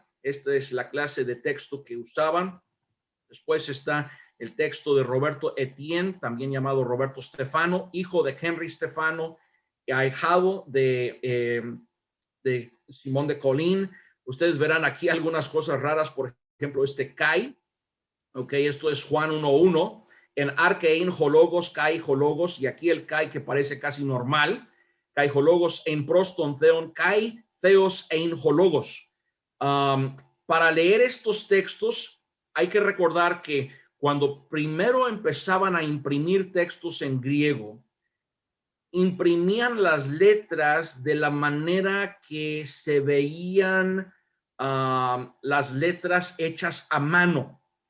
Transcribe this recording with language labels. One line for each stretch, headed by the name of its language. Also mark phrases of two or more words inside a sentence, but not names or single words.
Spanish: Esta es la clase de texto que usaban. Después está el texto de Roberto Etienne, también llamado Roberto Stefano, hijo de Henry Stefano, ahijado de Simón de Colín. Ustedes verán aquí algunas cosas raras, por ejemplo, Kai, ok, esto es Juan 1:1,
Greek: ἐν ἀρχῇ ἦν ὁ λόγος, καὶ ὁ λόγος,
Spanish: y aquí el kai que parece casi normal,
Greek: καὶ ὁ λόγος ἦν πρὸς τὸν θεόν, καὶ θεὸς ἦν ὁ λόγος.
Spanish: Para leer estos textos hay que recordar que cuando primero empezaban a imprimir textos en griego, imprimían las letras de la manera que se veían las letras hechas a mano.